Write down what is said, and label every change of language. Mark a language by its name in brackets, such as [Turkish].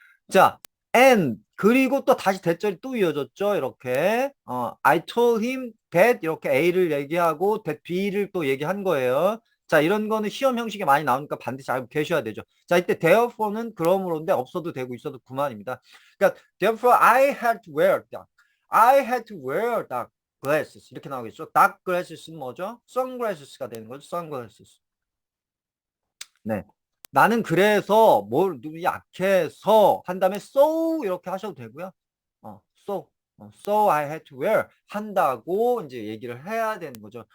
[Korean] 자, and 그리고 또 다시 대절이 또 이어졌죠. 이렇게 [English] I told him [Korean] that 이렇게 A를 얘기하고 that B를 또 얘기한 거예요. 자, 이런 거는 시험 형식에 많이 나오니까 반드시 알고 계셔야 되죠. 자, 이때 therefore는 그러므로인데 없어도 되고 있어도 그만입니다. [English] 그러니까 therefore I had to wear dark. I had to wear dark glasses. [Korean] 이렇게 나오겠죠. dark glasses는 뭐죠? sunglasses가 되는 거죠. sunglasses. 네. 나는 그래서 뭘 눈이 약해서 한 다음에 so 이렇게 하셔도 되고요. [English] so so I had to wear [Korean] 한다고 이제 얘기를 해야 되는 거죠.